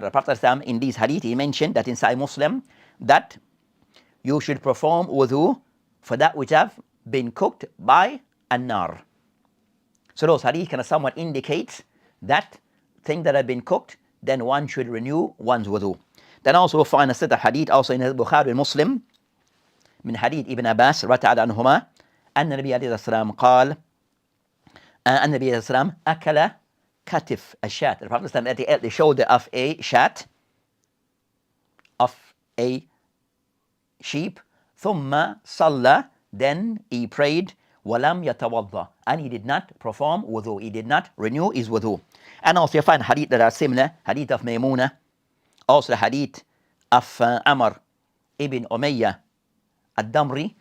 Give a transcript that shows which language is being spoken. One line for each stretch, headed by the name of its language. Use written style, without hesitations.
English: The Prophet in these hadith, he mentioned that in Sahih Muslim, that you should perform wudu for that which have been cooked by an-nar. So those hadith somewhat indicate that thing that have been cooked, then one should renew one's wudu. Then also we'll find a set of hadith also in Bukhari and Muslim,
Arabic: من حديث ابن عباس رضي الله عنهما أن النبي عليه الصلاة والسلام قال أن النبي عليه الصلاة والسلام أكل كتف الشاة.
English: The Prophet ate the shoulder of a shat, of a sheep.
Arabic: ثم صلى,
English: then he prayed.
Arabic: ولم يتوضأ,
English: and he did not perform wudu, he did not renew his wudu. And also you find hadith that are similar, hadith of Maymuna, also the hadith of Amr ibn Umayyah ad-Damri.